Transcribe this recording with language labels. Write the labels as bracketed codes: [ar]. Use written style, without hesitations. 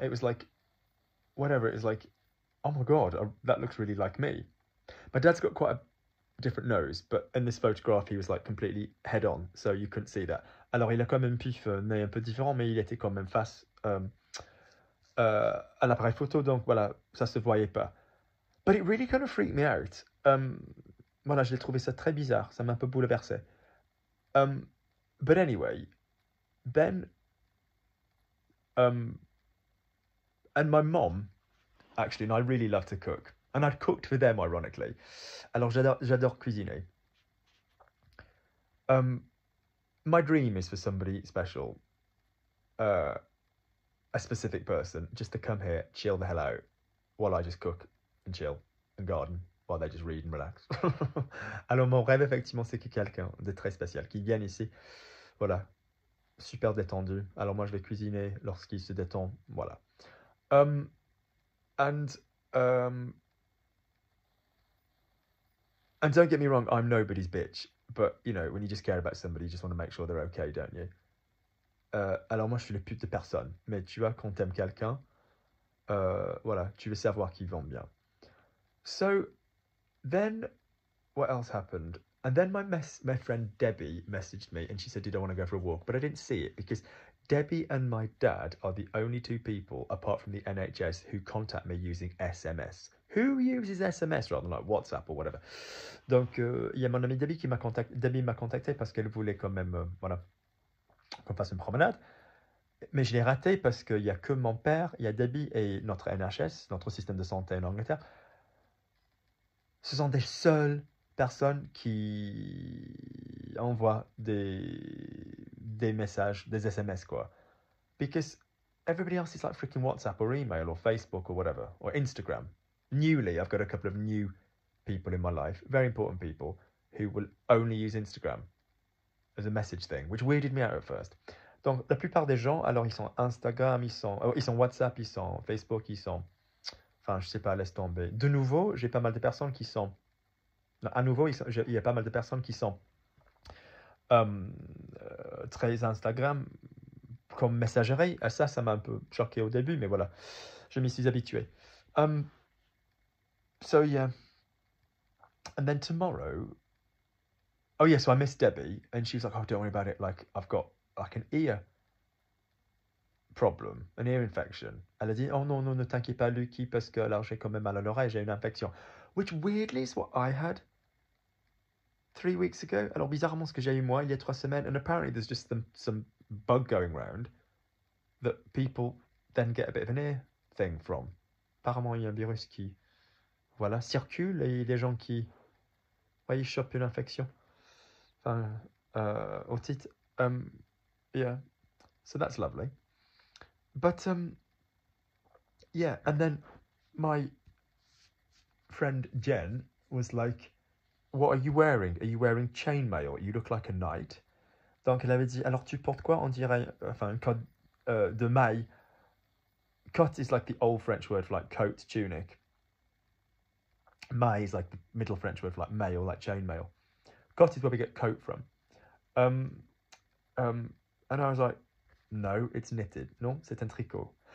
[en] It was like, whatever, it was like, oh my god, that looks really like me. My dad's got quite a different nose, but in this photograph, he was like completely head on, so you couldn't see that. [fr] Alors, il a quand même pif nez un peu différent, mais il était quand même face à l'appareil photo, donc voilà, ça se voyait pas. [en] But it really kind of freaked me out. [fr] voilà, j'ai trouvé ça très bizarre, ça m'a un peu bouleversé. [en] But anyway, then, and my mom, actually, and I really love to cook, and I'd cooked for them, ironically. [fr] Alors, j'adore cuisiner. [en] My dream is for somebody special, a specific person, just to come here, chill the hell out, while I just cook and chill and garden, while they just read and relax. [fr] Alors, mon rêve, effectivement, c'est que quelqu'un de très spécial qui vienne ici, voilà, super détendu. Alors, moi, je vais cuisiner lorsqu'il se détend, voilà. [en] And don't get me wrong, I'm nobody's bitch, but you know, when you just care about somebody, you just want to make sure they're okay, don't you? [fr] Alors moi, je suis le pute de personne, mais tu vois, quand t'aimes quelqu'un, voilà, tu veux savoir qu'ils vont bien. [en] So then, what else happened? And then my friend Debbie messaged me, and she said, "Did I want to go for a walk?" But I didn't see it because Debbie and my dad are the only two people, apart from the NHS, who contact me using SMS. Who uses SMS rather than like WhatsApp or whatever? [fr] Donc, il y a mon amie Debbie qui m'a contacté. Debbie m'a contacté parce qu'elle voulait quand même, voilà, qu'on fasse une promenade. Mais je l'ai raté parce qu'il n'y a que mon père, il y a Debbie et notre NHS, notre système de santé en Angleterre. Ce sont des seules personnes qui envoient des messages, des SMS, quoi. [en] Because everybody else is like freaking WhatsApp or email or Facebook or whatever, or Instagram. Newly, I've got a couple of new people in my life, very important people, who will only use Instagram as a message thing, which weirded me out at first. [fr] Donc, la plupart des gens, alors ils sont Instagram, ils sont WhatsApp, ils sont Facebook, ils sont... Enfin, je sais pas, laisse tomber. De nouveau, j'ai pas mal de personnes qui sont... Non, à nouveau, il y a pas mal de personnes qui sont très Instagram comme messagerie. Et ça m'a un peu choqué au début, mais voilà, je m'y suis habitué. [en] So, yeah. And then tomorrow... Oh, yeah, so I missed Debbie, and she was like, oh, don't worry about it. Like, I've got like an ear problem, an ear infection. [fr] Elle a dit, oh non, non, ne t'inquiète pas, Lucky, parce que alors j'ai quand même mal à l'oreille, j'ai une infection. [en] Which weirdly is what I had 3 weeks ago. [fr] Alors bizarrement, ce que j'ai eu moi il y a 3 semaines, [en] and apparently there's just some bug going around that people then get a bit of an ear thing from. [fr] Apparemment, il y a un virus qui, voilà, circule et des gens qui, ouais, ils chopent une infection. Enfin, otite. [en] Yeah, so that's lovely. But yeah, and then my friend Jen was like, "What are you wearing? Are you wearing chainmail? You look like a knight." [fr] Donc elle avait dit, alors tu portes quoi? On dirait, enfin, une cotte de maille. [en] Cotte is like the old French word for like coat, tunic. Maille is like the middle French word for like mail, like chainmail. Cotte is where we get coat from. And I was like, no, it's knitted. [fr] Non, c'est un tricot.